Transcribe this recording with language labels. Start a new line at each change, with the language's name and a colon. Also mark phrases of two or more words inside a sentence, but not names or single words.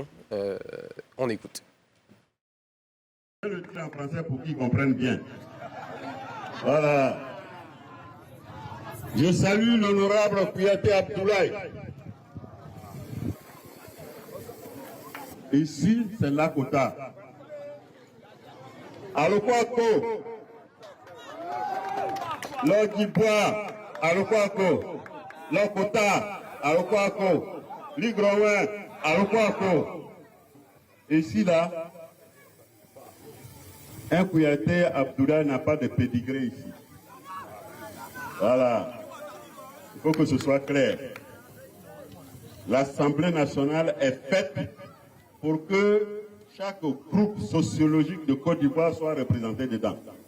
French: On écoute. Je le dis en français pour qu'ils comprennent bien. Voilà. Je salue l'honorable Kouyaté Abdoulaye. Ici, c'est la Kota. Alokwako. L'Ogibois. Alokwako. L'Okota. Alokwako. Ligrowen, Alokwako. Ici, là, un Kouyaté Abdoulaye n'a pas de pédigré ici. Voilà. Il faut que ce soit clair. L'Assemblée nationale est faite pour que chaque groupe sociologique de Côte d'Ivoire soit représenté dedans.